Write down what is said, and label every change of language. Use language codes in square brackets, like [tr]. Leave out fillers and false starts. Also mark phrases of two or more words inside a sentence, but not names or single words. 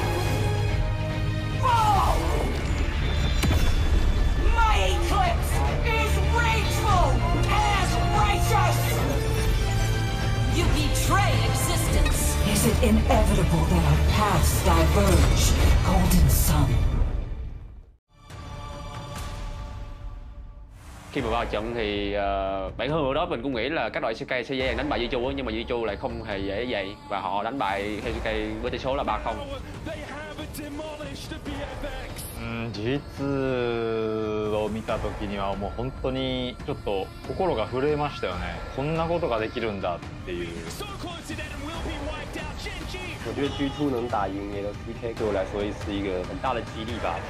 [en] Fall! My eclipse is rageful as inevitable that our paths diverge, Golden Sun. [vi] Khi mà vào trận thì bản thân đó mình cũng nghĩ là các đội LCK sẽ dễ dàng đánh bại Jiu, nhưng mà Jiu lại không hề dễ vậy và họ đánh bại LCK với tỷ số là 3-0. [ja] 実を見た時にはもう本当にちょっと心が震えましたよね。こんなことができるんだっていう。 [zh] 我觉得 G2 能打赢 LCP 对我来说是一个很大的激励吧。